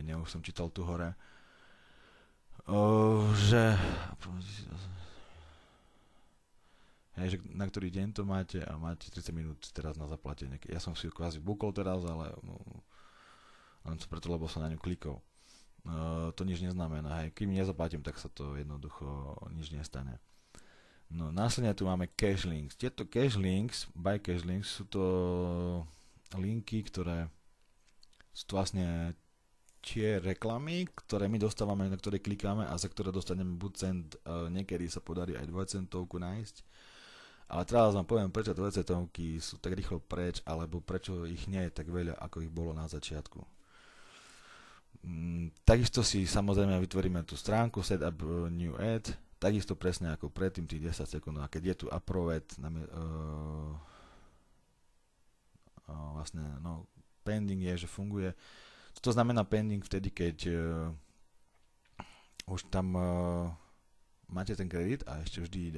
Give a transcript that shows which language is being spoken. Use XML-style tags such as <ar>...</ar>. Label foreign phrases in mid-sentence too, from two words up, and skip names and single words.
<sk>Ja už som čítal tu hore, že na ktorý deň to máte a máte 30 minút teraz na zaplatenie. Ja som si ju kvázi bukol teraz, ale len preto, lebo som na ňu klikol. To nič neznamená. Hej. Kým nezaplatím, tak sa to jednoducho nič nestane. No, následne tu máme</sk> <en>cache links. Tieto cache links, by cache links,</en> <sk>sú to linky, ktoré sú vlastne tie reklamy, ktoré my dostávame, na ktoré klikáme a za ktoré dostaneme buď cent, niekedy sa podarí aj 2 centovku nájsť. Ale teraz vám poviem, prečo 2 centovky sú tak rýchlo preč, alebo prečo ich nie je tak veľa, ako ich bolo na začiatku. Takisto si samozrejme vytvoríme tú stránku</sk> <en>set up new ad,</en> <sk>takisto presne ako predtým tých 10 sekúnd. A keď je tu approve vlastne, no, pending je, že funguje. To znamená pending vtedy, keď už tam máte ten kredit a ešte vždy ide.</sk>